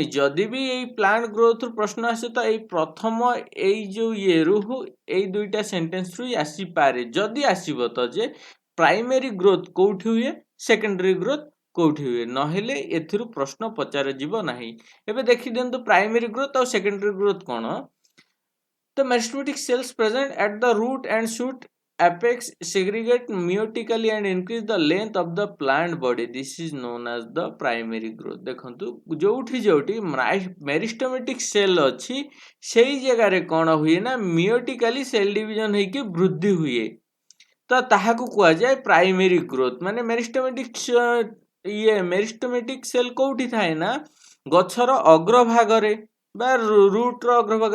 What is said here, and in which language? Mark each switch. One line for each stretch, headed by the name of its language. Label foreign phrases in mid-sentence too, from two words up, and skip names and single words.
Odia: ଯଦି ବି ଏଇ
English: plant growth
Odia: ପ୍ରଶ୍ନ ଆସେ ତ ଏଇ ପ୍ରଥମ ଏଇ ଯୋଉ ଇଏରୁ ଏଇ ଦୁଇଟା ସେଣ୍ଟେନ୍ସରୁ ହିଁ ଆସିପାରେ। ଯଦି ଆସିବ ତ ଯେ
English: primary growth
Odia: କୋଉଠି ହୁଏ,
English: secondary growth
Odia: କୋଉଠି ହୁଏ, ନହେଲେ ଏଥିରୁ ପ୍ରଶ୍ନ ପଚରାଯିବ ନାହିଁ। ଏବେ ଦେଖିଦିଅନ୍ତୁ
English: primary growth
Odia: ଆଉ
English: secondary growth
Odia: କ'ଣ।
English: The meristematic cells present at the root and shoot apex segregate meiotically and increase the length of the plant body. This is known as the primary growth.
Odia: ଦେଖନ୍ତୁ ଯୋଉଠି ଯୋଉଠି
English: meristematic cell
Odia: ଅଛି ସେଇ ଜାଗାରେ କ'ଣ ହୁଏ ନା
English: meiotically cell division
Odia: ହେଇକି ବୃଦ୍ଧି ହୁଏ। ତ ତାହାକୁ କୁହାଯାଏ
English: primary growth.
Odia: ମାନେ
English: meristematic cell
Odia: କୋଉଠି ଥାଏ ନା ଗଛର ଅଗ୍ରଭାଗରେ ବା ରୁଟ୍ର ଅଗ୍ରଭାଗରେ।